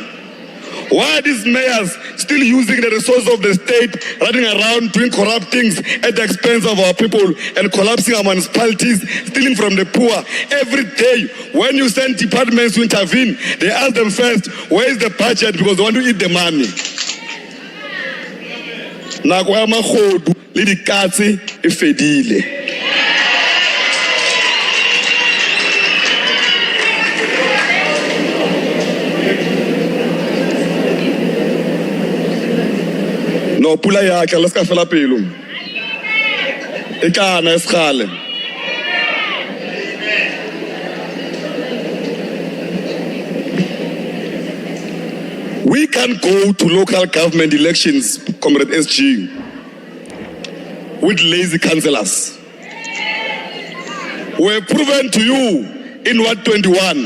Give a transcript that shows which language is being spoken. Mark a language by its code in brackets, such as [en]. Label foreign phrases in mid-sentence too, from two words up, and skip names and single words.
[en] Why are these mayors still using the resources of the state, running around doing corrupt things at the expense of our people and collapsing our municipalities, stealing from the poor? Every day, when you send departments to intervene, they ask them first, where is the budget? Because they want to eat the money. [nso] Nako ya magodu le dikatse e fedile. No pula ya ka le ska fela pelo. E kana eskhale. [en] We can't go to local government elections, Comrade SG, with lazy councillors. We have proven to you in Ward 21.